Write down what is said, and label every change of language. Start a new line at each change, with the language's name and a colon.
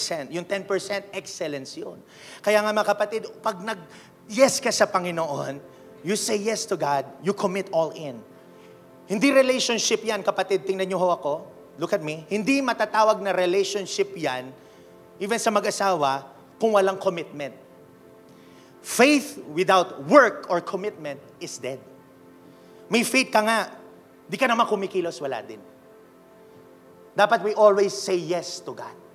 Filipino: Yung 10%, excellence yun. Kaya nga mga kapatid, pag nag-yes ka sa Panginoon,
English: you say yes to God, you commit all in.
Filipino: Hindi relationship yan, kapatid. Tingnan niyo ho ako.
English: Look at me.
Filipino: Hindi matatawag na relationship yan, even sa mag-asawa, kung walang commitment.
English: Faith without work or commitment is dead.
Filipino: May faith ka nga, di ka naman kumikilos, wala din.
English: Dapat we always say yes to God.